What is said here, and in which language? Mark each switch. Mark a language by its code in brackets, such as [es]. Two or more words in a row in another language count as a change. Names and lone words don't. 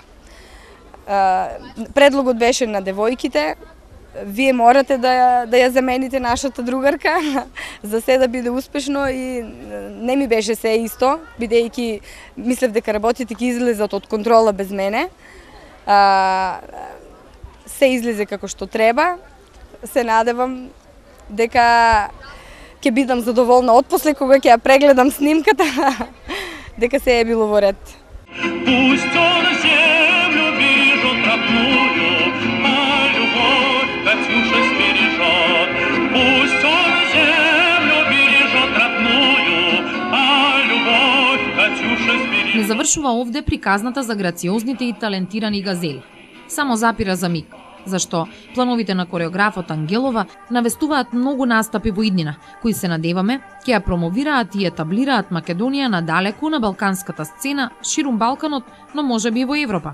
[mk] Предлогот беше на девојките, вие морате да ја замените нашата другарка за се да биде успешно и не ми беше се исто, бидејќи мислев дека работите ќе излезат од контрола без мене. Се излезе како што треба. Се надевам дека ќе бидам задоволна отпосле кога ќе ја прегледам снимката, дека се е било во ред. [ru] Пусть он землю бережет родную, а любовь Катюша сбережет. Пусть он землю бережет родную, а любовь Катюша сбережет. [mk] Не завршува овде приказната за грациозните и талентирани газели. Само запира за миг, зашто плановите на кореографот Ангелова навестуваат многу настапи во иднина, кои се надеваме ќе ја промовираат и етаблираат Македонија надалеку на балканската сцена, ширум Балканот, но можеби и во Европа.